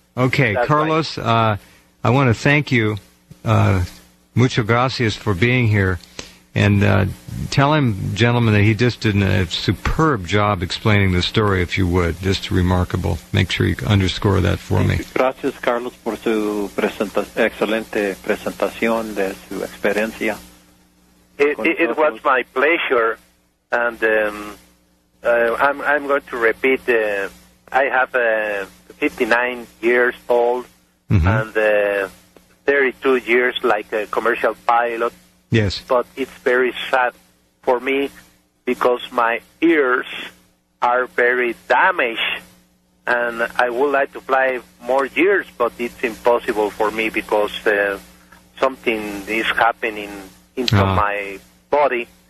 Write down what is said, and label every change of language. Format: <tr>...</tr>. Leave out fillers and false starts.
<en>Okay, that's Carlos. Right. I want to thank you.</en> <es>Muchas gracias</es> <en>for being here. And tell him, gentlemen, that he just did a superb job explaining the story, if you would. Just remarkable. Make sure you underscore that for me.</en> <es>Gracias, Carlos, por su excelente presentación de su experiencia.</es> <en>It was my pleasure, and I'm going to repeat. I have 59 years old, and 32 years like a commercial pilot. Yes. But it's very sad for me because my ears are very damaged, and I would like to fly more years, but it's impossible for me because something is happening into my body.</en>